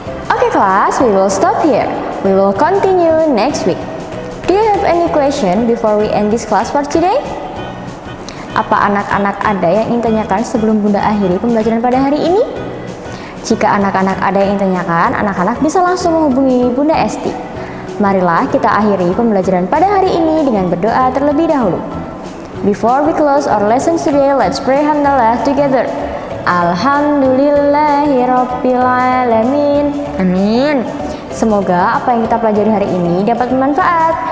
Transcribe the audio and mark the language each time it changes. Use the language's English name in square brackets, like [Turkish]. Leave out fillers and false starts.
[Indonesian] Oke kelas, [English] we will stop here. We will continue next week. Do you have any question before we end this class for today? [Indonesian] Apa anak-anak ada yang ingin tanyakan sebelum Bunda akhiri pembelajaran pada hari ini? Jika anak-anak ada yang ingin tanyakan, anak-anak bisa langsung menghubungi Bunda Esti. Marilah kita akhiri pembelajaran pada hari ini dengan berdoa terlebih dahulu. [English] Before we close our lesson today, let's pray hamdalah together. [Arabic] Alhamdulillahirabbil alamin. Amin. [Indonesian] Semoga apa yang kita pelajari hari ini dapat bermanfaat.